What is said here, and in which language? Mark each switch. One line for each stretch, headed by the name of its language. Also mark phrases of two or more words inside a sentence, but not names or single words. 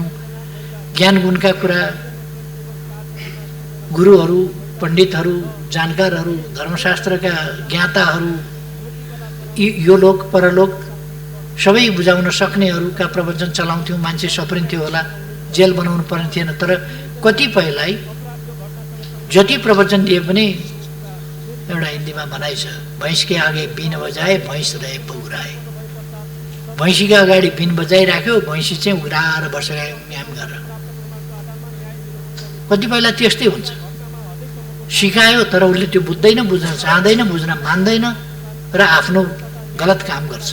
Nepali: ज्ञान गुणका कुरा गुरुहरू, पण्डितहरू, जानकारहरू, धर्मशास्त्रका ज्ञाताहरू, यो लोक परलोक सबै बुझाउन सक्नेहरूका प्रवचन चलाउँथ्यौँ। मान्छे सप्रिन्थ्यो होला, जेल बनाउनु पर्ने थिएन। तर कतिपयलाई जति प्रवचन दिए पनि एउटा हिन्दीमा भनाइ छ,
Hindi: भैँस के आगे बीन बजाए भैँस रहे पौराए।
Nepali: भैँसीको अगाडि बीन बजाइराख्यो, भैँसी चाहिँ उघ्राएर बसेर म्याम गरेर। कतिपयलाई त्यस्तै हुन्छ, सिकायो तर उसले त्यो बुझ्दैन, बुझ्न चाहँदैन, बुझ्न मान्दैन र आफ्नो गलत काम गर्छ।